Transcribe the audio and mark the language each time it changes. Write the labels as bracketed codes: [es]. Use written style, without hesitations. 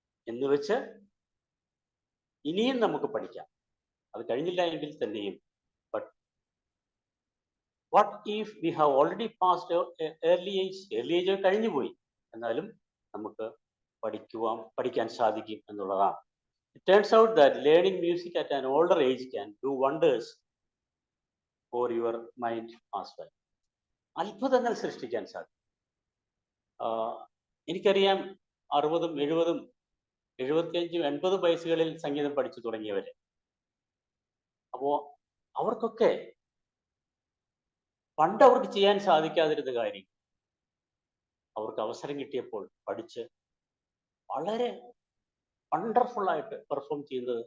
[ml] എന്ന് വെച്ച് ഇനിയും നമുക്ക് പഠിക്കാം, അത് കഴിഞ്ഞില്ല എങ്കിൽ തന്നെയും. [en] but what if we have already passed early age [ml] കഴിഞ്ഞുപോയി, എന്നാലും നമുക്ക് പഠിക്കാൻ സാധിക്കും എന്നുള്ളതാണ്. [en] It turns out that learning music at an older age can do wonders for your mind as well. [ml] അത്ഭുതങ്ങൾ സൃഷ്ടിക്കാൻ സാധിക്കും. എനിക്കറിയാം 60, 70, 75, 80 വയസ്സുകളിൽ സംഗീതം പഠിച്ചു തുടങ്ങിയവരെ. അപ്പോ അവർക്കൊക്കെ പണ്ട് അവർക്ക് ചെയ്യാൻ സാധിക്കാതിരുന്ന കാര്യം അവർക്ക് അവസരം കിട്ടിയപ്പോൾ പഠിച്ച് വളരെ വണ്ടർഫുൾ ആയിട്ട് പെർഫോം ചെയ്യുന്നത്.